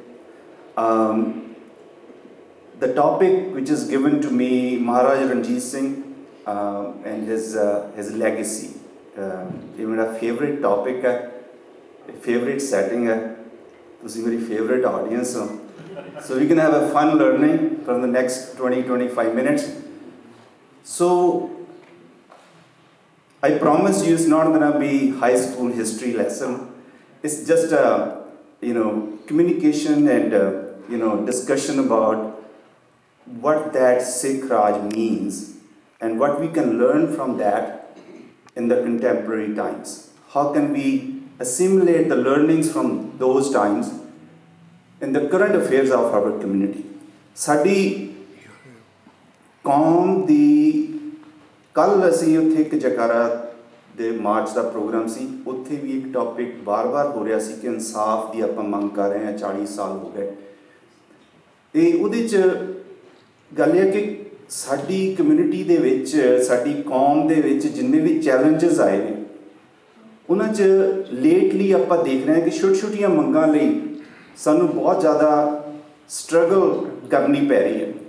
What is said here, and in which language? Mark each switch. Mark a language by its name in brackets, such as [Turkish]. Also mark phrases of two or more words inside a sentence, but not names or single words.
[English] The topic which is given to me, Maharaja Ranjit Singh and his legacy. [Punjabi] ਇਹ ਮੇਰਾ [English] favorite topic [Punjabi] ਹੈ, [English] favorite setting [Punjabi] ਹੈ, ਤੁਸੀਂ ਮੇਰੀ [English] favorite audience [Punjabi] ਹੋ. [English] So we can have a fun learning from the next 20-25 minutes. So I promise you it's not going to be high school history lesson. It's just a, communication and, discussion about what that Sikh Raj means and what we can learn from that in the contemporary times. How can we assimilate the learnings from those times in the current affairs of our community? [Punjabi] ਸਾਡੀ ਕੌਮ ਦੀ ਕੱਲ੍ਹ ਅਸੀਂ ਉੱਥੇ ਇੱਕ ਜਕਾਰਾ ਦੇ ਮਾਰਚ ਦਾ ਪ੍ਰੋਗਰਾਮ ਸੀ, ਉੱਥੇ ਵੀ ਇੱਕ ਟੌਪਿਕ ਵਾਰ-ਵਾਰ ਹੋ ਰਿਹਾ ਸੀ ਕਿ ਇਨਸਾਫ ਦੀ ਆਪਾਂ ਮੰਗ ਕਰ ਰਹੇ ਹਾਂ, 40 ਸਾਲ ਹੋ ਗਏ। ਅਤੇ ਉਹਦੇ 'ਚ ਗੱਲ ਇਹ ਕਿ ਸਾਡੀ ਕਮਿਊਨਿਟੀ ਦੇ ਵਿੱਚ, ਸਾਡੀ ਕੌਮ ਦੇ ਵਿੱਚ ਜਿੰਨੇ ਵੀ ਚੈਲੰਜਸ ਆਏ ਨੇ, ਉਹਨਾਂ 'ਚ ਲੇਟਲੀ ਆਪਾਂ ਦੇਖ ਰਹੇ ਹਾਂ ਕਿ ਛੋਟੀਆਂ ਮੰਗਾਂ ਲਈ ਸਾਨੂੰ ਬਹੁਤ ਜ਼ਿਆਦਾ ਸਟਰਗਲ ਕਰਨੀ ਪੈ ਰਹੀ ਹੈ।